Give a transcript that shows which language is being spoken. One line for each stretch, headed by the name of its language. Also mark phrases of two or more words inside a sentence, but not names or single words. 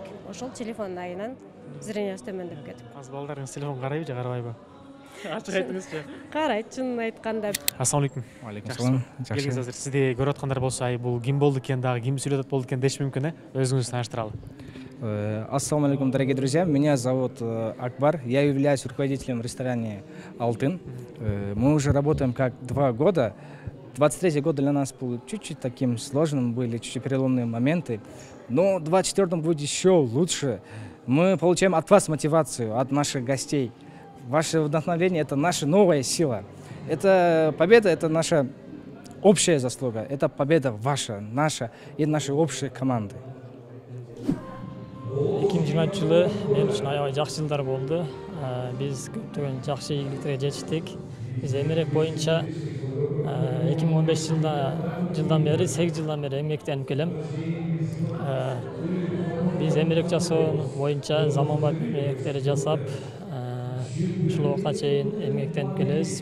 Kyrgyz: Ошол телефон айынан зрениясы төмөндөп кетип. Азыр балдарыңыз телефон карайбы же карабайбы? Ачык айтыңызчы. Карайт, чынын айтканда.
Arabic: السلام عليكم.
Kyrgyz: Алейкум. Келиңиз азыр сизди көрүп аткандар болсо, бул ким болду экен, дагы ким сүйлөп болду экен деш мүмкүн, өзүңүздү тааныштыралы.
Arabic: السلام عليكم,
Russian: дорогие друзья. Меня зовут Акбар. Я являюсь руководителем ресторана «Алтын». Мы уже работаем как 2 года. 23-й год для нас был чуть-чуть таким сложным, были чуть-чуть переломные моменты. Но 24-м будет еще лучше. Мы получаем от вас мотивацию, от наших гостей. Ваше вдохновение – это наша новая сила. Это победа, это наша общая заслуга. Это победа ваша, наша и нашей общей команды.
Kyrgyz: 2020 жылы мен үчүн аябай жакшы жылдар болду. Биз көптөгөн жакшы ийгиликтерге жетиштик. Биз эмерек боюнча 2015 жылдан бери 8 жылдан бери эмгектенип келем. Биз эмерек жасоо боюнча заманбап эмгектерди жасап, ушул убакка чейин эмгектенип келебиз.